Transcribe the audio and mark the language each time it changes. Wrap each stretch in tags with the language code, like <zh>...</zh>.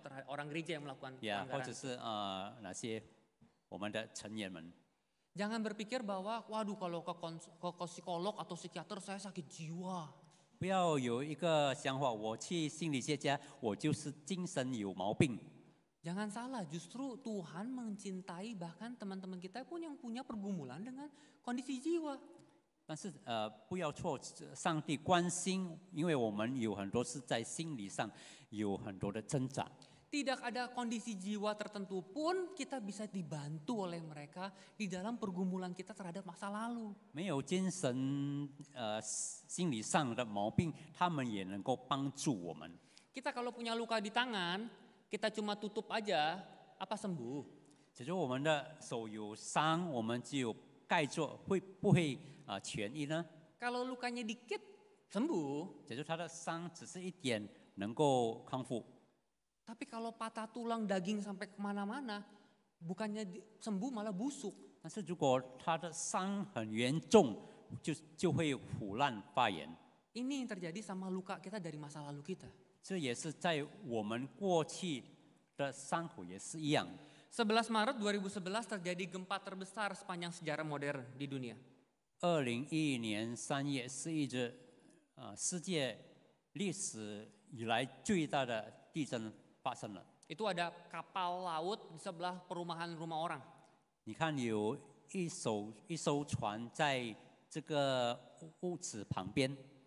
<id>terhadap orang gereja yang melakukan</id> <zh>或者</zh> <id>pelanggaran.</id> <zh>是哪些我们的成员们。</zh> <id>Jangan berpikir bahwa waduh kalau ke psikolog atau psikiater saya sakit jiwa.</id> <zh>不要有一个想法，我去心理学家，我就是精神有毛病。</zh> <id>Jangan salah, justru Tuhan mencintai bahkan teman-teman kita pun yang punya pergumulan dengan kondisi jiwa.</id> <zh>但是不要错，上帝关心，因为我们有很多是在心理上有很多的挣扎。</zh> <id>Tidak ada kondisi jiwa tertentu pun kita bisa dibantu oleh mereka di dalam pergumulan kita terhadap masa lalu.</id> <zh>没有精神心理上的毛病，他们也能够帮助我们。</zh> <id>Kita kalau punya luka di tangan, kita cuma tutup aja, apa sembuh?</id> <zh>假如我们的手有伤，我们只有盖住，会不会痊愈呢？</zh> <id>Kalau lukanya dikit, sembuh.</id> <zh>假如他的伤只是一点，能够康复。</zh> <id>Tapi kalau patah tulang daging sampai kemana-mana, bukannya sembuh malah busuk.</id> <zh>但是如果他的伤很严重，就会腐烂发炎。</zh> <id>Ini yang terjadi sama luka kita dari masa lalu kita.</id> <zh>这也是在我们过去的伤口也是一样。</zh> <id>11 Maret 2011 terjadi gempa terbesar sepanjang sejarah modern di dunia.</id> <zh>2011年3月11日，世界历史以来最大的地震发生了。</zh> <id>Itu ada kapal laut di sebelah perumahan rumah orang.</id> <zh>你看有一艘船在这个屋子旁边，</zh>